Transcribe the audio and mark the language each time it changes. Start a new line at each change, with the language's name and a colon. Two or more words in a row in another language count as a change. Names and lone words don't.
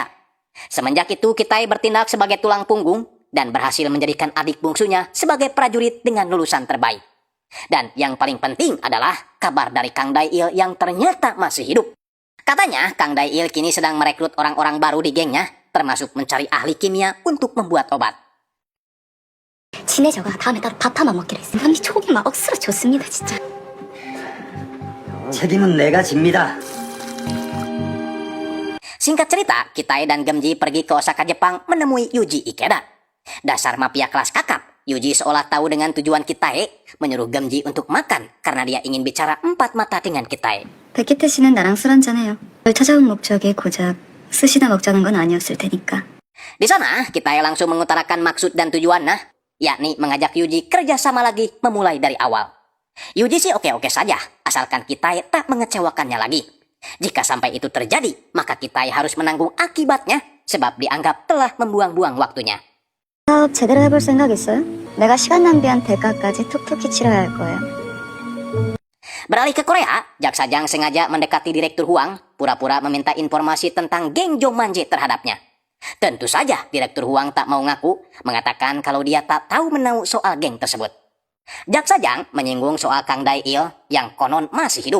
Indonesian: Semenjak itu, Kitae bertindak sebagai tulang punggung dan berhasil menjadikan adik bungsunya sebagai prajurit dengan lulusan terbaik. Dan yang paling penting adalah kabar dari Kang Dae-il yang ternyata masih hidup. Katanya, Kang Dae-il kini sedang merekrut orang-orang baru di gengnya, termasuk mencari ahli kimia untuk membuat obat.
Korean: 친해져가 다음에 따로 밥 한번 먹기로 했어. 언니 촉이 막 억수로 좋습니다, 진짜. 책임은 내가 집니다.
Indonesian: Singkat cerita, Kitae dan Gemji pergi ke Osaka, Jepang menemui Yuji Ikeda. Dasar mafia kelas kakap, Yuji seolah tahu dengan tujuan Kitae, menyuruh Gemji untuk makan karena dia ingin bicara empat mata dengan Kitae.
Korean: 백기태 씨는 나랑 술 한잔해요. 널 찾아온 목적이 고작 스시나 먹자는 건 아니었을 테니까.
Indonesian: Di sana, Kitae langsung mengutarakan maksud dan tujuannya, yakni mengajak Yuji kerjasama lagi memulai dari awal. Yuji sih oke-oke saja, asalkan Kitae tak mengecewakannya lagi. Jika sampai itu terjadi, maka Kitae harus menanggung akibatnya, sebab dianggap telah membuang-buang waktunya.
Korean: 사업 제대로 해볼 생각 있어요? 내가 시간 낭비한 대가까지 톡톡히 치러야 할 거예요.
Indonesian: Beralih ke Korea, Jaksa Jang sengaja mendekati Direktur Huang, pura-pura meminta informasi tentang geng Jo Manje terhadapnya. Tentu saja Direktur Huang tak mau ngaku, mengatakan kalau dia tak tahu menau soal geng tersebut. Jaksa Jang menyinggung soal Kang Dae-il yang konon masih hidup.